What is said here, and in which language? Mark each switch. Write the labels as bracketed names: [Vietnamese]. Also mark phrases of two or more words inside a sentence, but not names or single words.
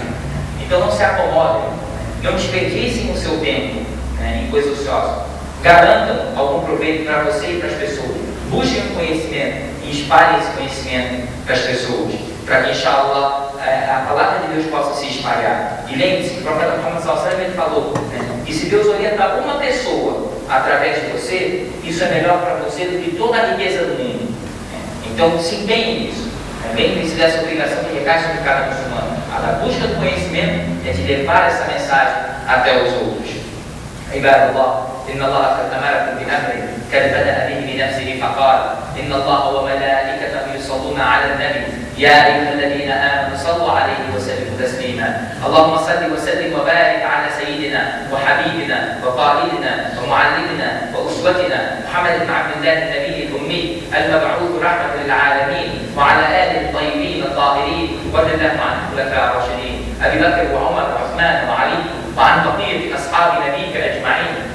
[Portuguese] Então não se acomodem, não desperdicem o seu tempo em coisas ociosas. Garantam algum proveito para você e para as pessoas. Busquem o conhecimento e espalhem esse conhecimento para as pessoas, para que, [Arabic] إن شاء الله, [Portuguese] a palavra de Deus possa se espalhar. E lembre-se que o profeta Muhammad [Arabic] صلى الله عليه وسلم [Portuguese] falou que se Deus orientar uma pessoa através de você, isso é melhor para você do que toda a riqueza do mundo. Então, se empenhe nisso. Lembre-se dessa obrigação que recai sobre cada muçulmano. A da busca do conhecimento é de levar essa mensagem até os outros. [Arabic] عباد الله إن الله قد أمركم بأمر قد بدأ به بنفسه فقال إن الله وملائكته يصلون على النبي يا أيها الذين آمنوا صلوا عليه وسلموا تسليما اللهم صل وسلم وبارك على سيدنا وحبيبنا وقائدنا ومعلمنا وأسوتنا محمد بن عبد الله النبي الأمي المبعوث رحمة للعالمين وعلى آله الطيبين الطاهرين وارض اللهم عن الخلفاء الراشدين أبي بكر وعمر وعثمان وعلي وعن بقية أصحاب نبيك أجمعين